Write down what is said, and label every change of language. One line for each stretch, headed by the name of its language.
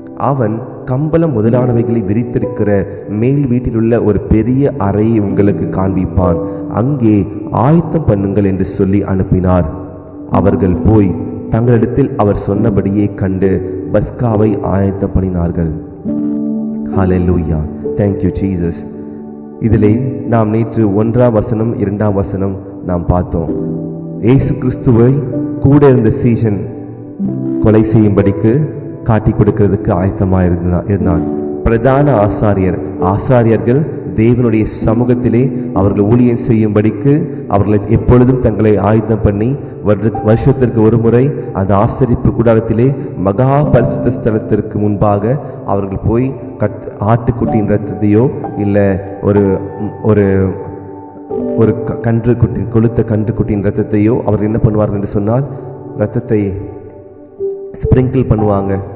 Tamil: அவன் கம்பளம் முதலானவைகளை விரித்திருக்கிற மேல் வீட்டில் உள்ள ஒரு பெரிய அறையை உங்களுக்கு காண்பிப்பான், அங்கே ஆயத்தம் பண்ணுங்கள் என்று சொல்லி அனுப்பினார். அவர்கள் போய் தங்களிடத்தில் அவர் சொன்னபடியே கண்டு பஸ்காவை ஆயத்தம் பண்ணினார்கள்.
English: Hallelujah, thank you Jesus.
Tamil: இதிலே நாம் நேற்று 1ஆம் வசனம் 2ஆம் வசனம் நாம் பார்த்தோம். இயேசு கிறிஸ்துவை கூட இருந்த சீஷன் கொலை செய்யும்படிக்கு காட்டி கொடுக்கிறதுக்கு ஆயத்தமாக இருந்தான். பிரதான ஆசாரியர்கள் தேவனுடைய சமூகத்திலே அவர்கள் ஊழியம் செய்யும்படிக்கு அவர்களை எப்பொழுதும் தங்களை ஆயத்தம் பண்ணி வருஷத்திற்கு ஒரு முறை அந்த ஆசரிப்பு கூடாரத்திலே மகா பரிசுத்த ஸ்தலத்திற்கு முன்பாக அவர்கள் போய் ஆட்டுக்குட்டியின் இரத்தத்தையோ இல்லை ஒரு ஒரு ஒரு கொளுத்த கன்றுக்குட்டியின் இரத்தத்தையோ அவர்கள் என்ன பண்ணுவார்கள் என்று சொன்னால், இரத்தத்தை ஸ்ப்ரிங்கிள் பண்ணுவாங்க.